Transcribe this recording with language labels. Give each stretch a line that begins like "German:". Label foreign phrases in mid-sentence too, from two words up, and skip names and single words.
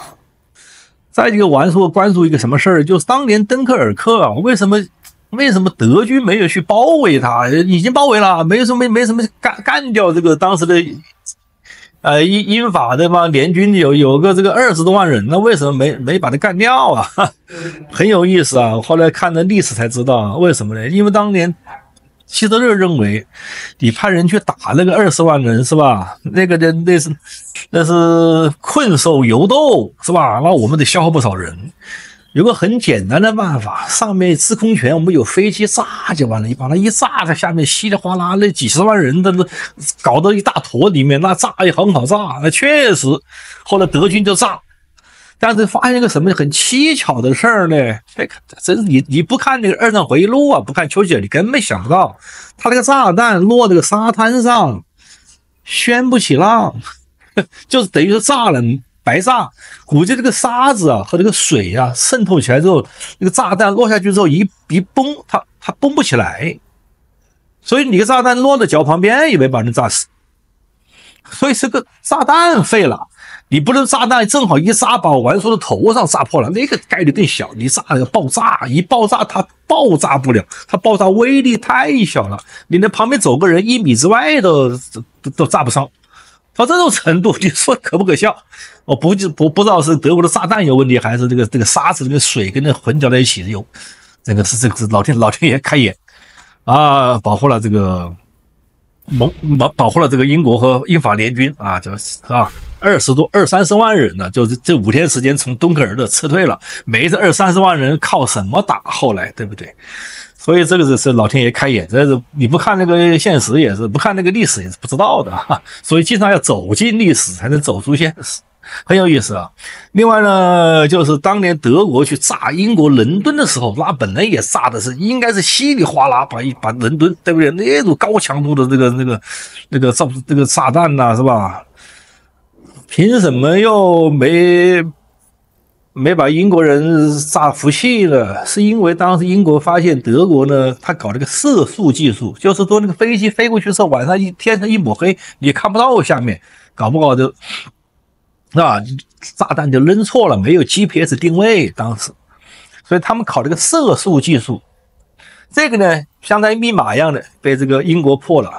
Chinese: 再一個關注一個什麼事兒，就是當年敦刻爾克啊，為什麼德軍沒有去包圍它？已經包圍了，沒什麼幹掉這個當時的英法對吧？聯軍有個這個20多萬人，那為什麼沒把它幹掉啊？很有意思啊！後來看了歷史才知道為什麼呢？因為當年希特勒認為你派人去打那個20萬人是吧？那是困獸猶鬥是吧？那我們得消耗不少人。有個很簡單的辦法，上面制空權我們有飛機炸就完了，你把它一炸，在下面稀里嘩啦那幾十萬人的搞到一大坨裡面，那炸也很好炸。那確實後來德軍就炸，但是發现一個什麼很蹊蹺的事兒呢？真是你不看那個二戰回憶錄啊，不看丘吉爾，你根本想不到他那個炸彈落這個沙灘上掀不起浪，就是等於是炸了白炸。估計這個沙子啊和這個水啊滲透起來之後，那個炸彈落下去之後一崩，它崩不起來，所以你個炸彈落在腳旁邊也没把人炸死，所以这個炸彈廢了。你不能炸彈正好一炸把完叔的頭上炸破了，那個概率更小。你炸那個爆炸，一爆炸它爆炸不了，它爆炸威力太小了，你那旁邊走個人1米之外都炸不上。到這種程度，你說可不可笑？我不知道是德國的炸彈有問題，還是這個沙子、這個水跟那混攪在一起有，这个是老天爺開眼啊，保護了這個保護了這個英國和英法聯軍啊，就是啊，20-30萬人呢，就是這5天時間從敦刻爾克撤退了，沒這20-30萬人靠什麼打？後來對不對？所以這個是老天爺開眼，這是你不看那個現實也是，不看那個歷史也是不知道的哈。所以經常要走進歷史，才能走出現實。 很有意思啊。另外呢，就是当年德國去炸英國倫敦的时候，那本来也炸的是应该是稀里哗啦，把倫敦，对不对？那种高强度的这个炸弹呐，是吧？凭什麼又沒把英國人炸服氣呢？是因為當時英國發現德國呢，他搞了個射速技術，就是說那個飛機飛過去之後，晚上天上一抹黑，你看不到下面，搞不好就炸彈就扔錯了，沒有 GPS 定位，當時，所以他們考了個射速技術，這個呢，相當於密碼一樣的，被這個英國破了。